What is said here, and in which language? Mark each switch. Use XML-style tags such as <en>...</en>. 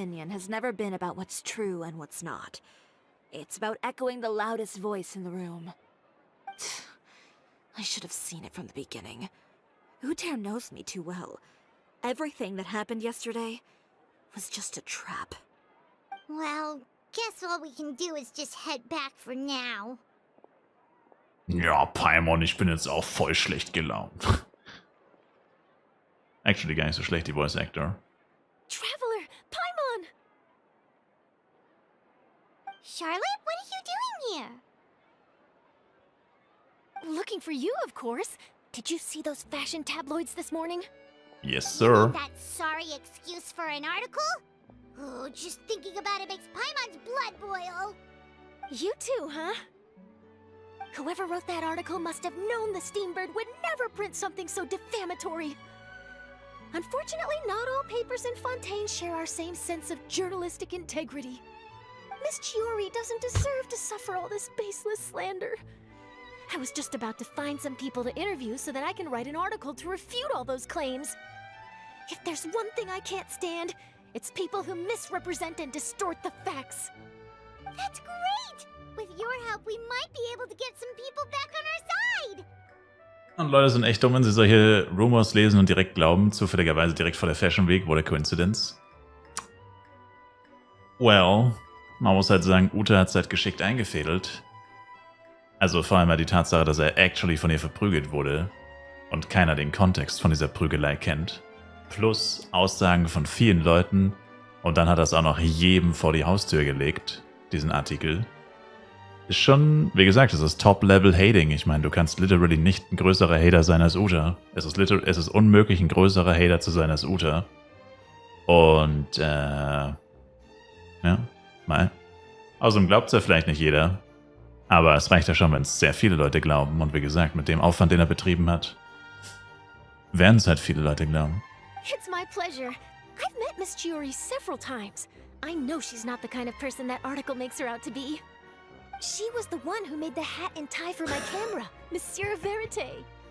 <en>opinion has never been about what's true and what's not. It's about echoing the loudest voice in the room. I should have seen it from the beginning. Uter knows me too well. Everything that happened yesterday was just a trap. Well, guess all we can do is just head back for now.</en> <de>Ja, Paimon, ich bin jetzt auch voll schlecht gelaunt. Actually gar nicht so schlecht, die Voice Actor.</de> <en>Traveler, Paimon! Charlotte, what are you doing here? Looking for you, of course. Did you see those fashion tabloids this morning? Yes, sir. That sorry excuse for an article? Oh, just thinking about it makes Paimon's blood boil. You too, huh? Whoever wrote that article must have known the Steambird would never print something so defamatory. Unfortunately, not all papers in Fontaine share our same sense of journalistic integrity. Miss Chiori doesn't deserve to suffer all this baseless slander. I was just about to find some people to interview so that I can write an article to refute all those claims. If there's one thing I can't stand, it's people who misrepresent and distort the facts. That's great! With your help, we might be able to get some people back on our side!</en> <de>Und Leute sind echt dumm, wenn sie solche Rumors lesen und direkt glauben, zufälligerweise direkt vor der Fashion Week,</de> <en>what a coincidence.</en> <de>Well, man muss halt sagen, Uta hat es halt geschickt eingefädelt. Also vor allem die Tatsache, dass er actually von ihr verprügelt wurde und keiner den Kontext von dieser Prügelei kennt. Plus Aussagen von vielen Leuten und dann hat er es auch noch jedem vor die Haustür gelegt, diesen Artikel. Ist schon, wie gesagt, es ist Top-Level-Hating. Ich meine, du kannst literally nicht ein größerer Hater sein als Uta. Es ist unmöglich, ein größerer Hater zu sein als Uta. Und, ja, mal. Außerdem glaubt es ja vielleicht nicht jeder. Aber es reicht ja schon, wenn es sehr viele Leute glauben. Und wie gesagt, mit dem Aufwand, den er betrieben hat, werden es halt viele Leute glauben.</de> <en>It's my pleasure. I've met Miss Chiori several times. I know she's not the kind of person that article makes her out to be. She was the one who made the hat and tie for my camera, Monsieur Verite.</en>